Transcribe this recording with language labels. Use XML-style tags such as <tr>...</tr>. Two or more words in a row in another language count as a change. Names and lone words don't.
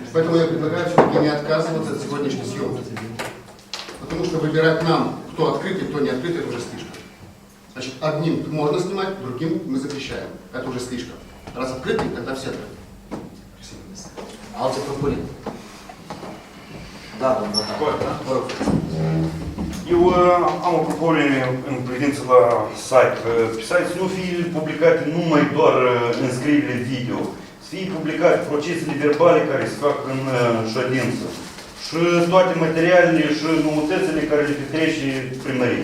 <ru>Поэтому я предлагаю все-таки не отказываться от сегодняшней съемки. Потому что выбирать нам, кто открытый, кто не открытый, это уже слишком. Значит, одним можно снимать, другим мы запрещаем. Это уже слишком. Раз открытый, тогда все открыты.</ru> <ro>Alte propuneri? Da, domnul Natan. Vă rog. Eu am o propunere în privință la site. Pe site să nu fie publicate numai doar înscrierile video, să fie publicate procesele verbale care se fac în ședință și toate materialele și noutățile care le petrece primăria.</ro>